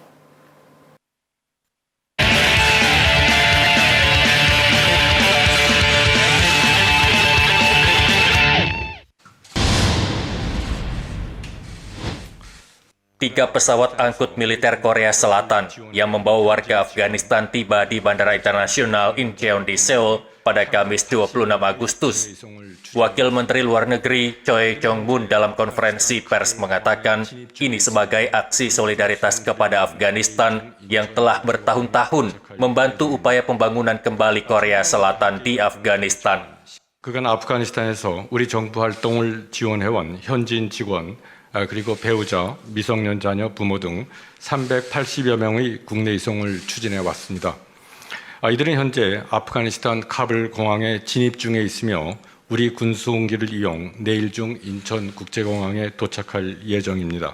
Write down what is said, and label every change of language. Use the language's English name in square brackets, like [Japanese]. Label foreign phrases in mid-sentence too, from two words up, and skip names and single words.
[Indonesian] Tiga pesawat angkut militer Korea Selatan yang membawa warga Afghanistan tiba di Bandara Internasional Incheon di Seoul pada Kamis 26 Agustus. Wakil Menteri Luar Negeri Choi Chong-mun dalam konferensi pers mengatakan ini sebagai aksi solidaritas kepada Afghanistan yang telah bertahun-tahun membantu upaya pembangunan kembali Korea Selatan di Afghanistan. [Korean] 그간 아프가니스탄에서 우리 정부 활동을 지원해온 현지인 직원, 그리고 배우자, 미성년 자녀, 부모 등 380여 명의 국내 이송을 추진해 왔습니다. 이들은 현재 아프가니스탄 카불 공항에 진입 중에 있으며 우리 군수공기를 이용 내일 중 인천국제공항에 도착할 예정입니다.